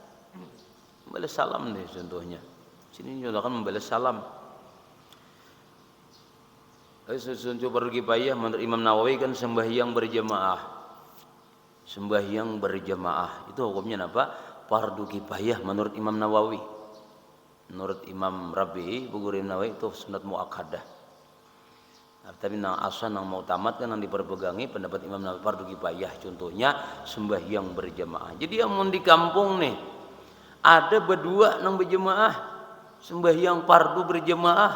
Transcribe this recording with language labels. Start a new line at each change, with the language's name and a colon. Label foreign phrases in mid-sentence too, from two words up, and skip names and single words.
Indonesian: Membalas salam deh contohnya. Sini nyatakan membalas salam. Contoh fardu kifayah menurut Imam Nawawi kan sembahyang berjamaah. Sembahyang berjamaah itu hukumnya apa? Fardu kifayah menurut Imam Nawawi. Menurut Imam Rabi'i, Bukhari Nawawi itu sunat muakkadah.
Banjar: Nah, tapi nang asal nang mau tamat kan nang diperpegangi pendapat Imam Nawawi fardu kifayah.
Indonesian: Contohnya sembahyang berjamaah. Jadi yang mau di kampung nih ada berdua nang berjamaah sembahyang fardu berjamaah.